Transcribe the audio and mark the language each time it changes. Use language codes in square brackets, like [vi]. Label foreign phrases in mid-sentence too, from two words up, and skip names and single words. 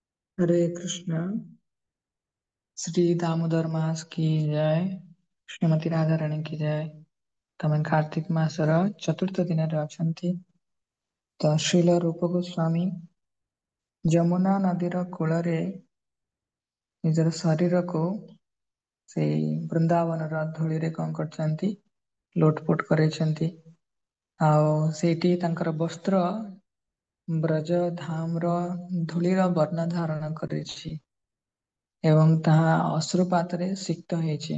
[hi] हरे कृष्ण। श्री दामोदर मास की जय। श्रीमती राधा रानी की जय। [or] ତମେ କାର୍ତ୍ତିକ ମାସର ଚତୁର୍ଥ ଦିନ ଅଛନ୍ତି। तो श्रील रूप गोस्वामी ଯମୁନା ନଦୀର କୂଳରେ ନିଜର ଶରୀରକୁ ସେଇ ବୃନ୍ଦାବନର ଧୂଳିରେ କଣ କରିଛନ୍ତି, ଲୋଟପୋଟ କରେଇଛନ୍ତି। ଆଉ ସେଇଠି ତାଙ୍କର ବସ୍ତ୍ର ବ୍ରଜ ଧାମର ଧୂଳିର ବର୍ଣ୍ଣ ଧାରଣ କରିଛି ଏବଂ ତାହା ଅଶ୍ରୁପାତରେ ସିକ୍ତ ହେଇଛି।